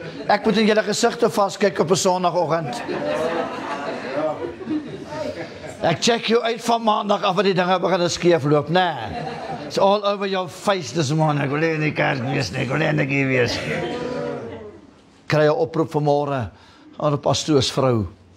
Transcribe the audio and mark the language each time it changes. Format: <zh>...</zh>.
<af>Ek moet in julle gesigte vaskyk op 'n Sondagoggend. Ek check jou uit van Maandag af wat die dinge begin skeefloop, nee.</af> <en>It's all over your face this morning.</en> <af>Ek wil nie in die kerk wees nie, ek wil nie in die wees. Kry 'n oproep vanmôre aan 'n pastoorsvrou.</af>